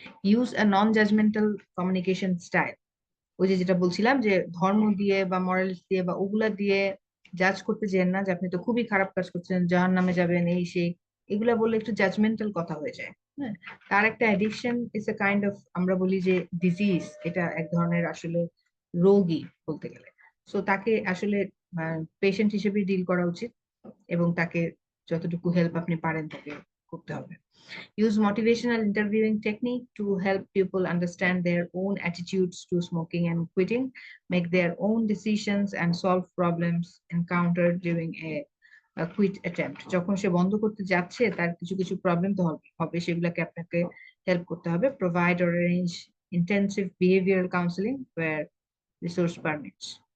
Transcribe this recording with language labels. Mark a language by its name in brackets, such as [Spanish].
[English] Use a non judgemental communication style. [Bangla] ওই যে যেটা বলছিলাম যে ধর্ম দিয়ে বা মরালিটি দিয়ে বা ওগুলা দিয়ে জাজ করতে যেন না, যে আপনি তো খুবই খারাপ কাজ করছেন, জাহান্নামে যাবেন, এই সেই, এগুলা বললে একটু জাজমেন্টাল কথা হয়ে যায়। হ্যাঁ, তার একটা [English] addiction is a kind of, [Bangla] আমরা বলি যে ডিজিজ, এটা এক ধরনের আসলে রোগী বলতে গেলে। সো তাকে আসলে পেশেন্ট হিসেবে ডিল করা উচিত, এবং তাকে যতটুকু হেল্প আপনি পারেন তাকে করতে হবে। [English] Use motivational interviewing technique to help people understand their own attitudes to smoking and quitting, make their own decisions and solve problems encountered during a quit attempt. [Bangla] যখন সে বন্ধ করতে যাচ্ছে তার কিছু কিছু প্রবলেম তো হবে সেগুলোকে আপনাকে হেল্প করতে হবে। [English] Provide or arrange intensive behavioral counseling where resource permits.